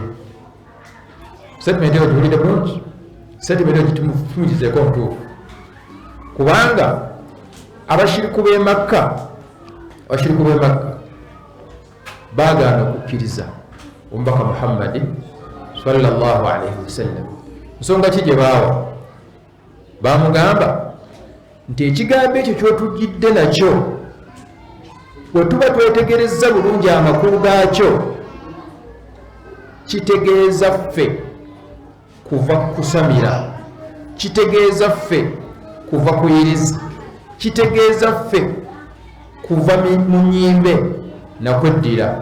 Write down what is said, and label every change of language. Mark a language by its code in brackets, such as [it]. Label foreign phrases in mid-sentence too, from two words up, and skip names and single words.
[lg] Statement eyo giwulidde bulungi. Statement eyo gitumufumikizeeko ntuufu. Kubanga abashiriku b'e Makka baagaana okukkiriza omubaka Muhammadi [ar] صلى الله عليه وسلم. [lg] Nsonga ki gye baawa? Baamugamba nti ekigambo ekyo ky'otujjidde nakyo bwe tuba twetegerezza bulungi amakulu gaakyo, kitegeeza ffe kuva kusamira, kitegeeza ffe kuva kuyiriza, kitegeeza ffe kuva mu nnyimbe nakweddira.